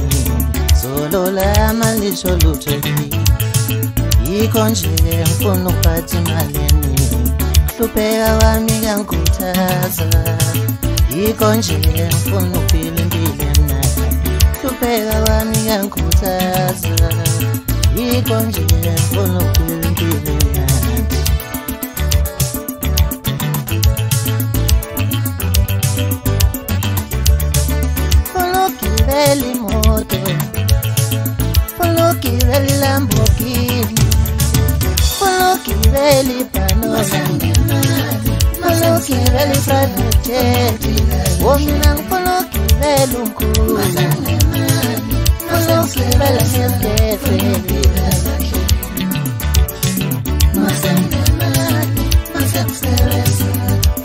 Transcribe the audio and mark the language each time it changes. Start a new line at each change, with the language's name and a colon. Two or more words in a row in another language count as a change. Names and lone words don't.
Zulu: Solo la malisho lutho yikho nje ngifuna ukuphatha imali. Hlupheka wami kangikhuthaza yikho nje ngifuna ukuphila impilo emnandi. Hlupheka wami kangikhuthaza yikho nje ngifuna ukuphila impilo emnandi.
English: Follow moto, follow Lamborghini, follow Panora, follow private jet, woman follow Lunku, follow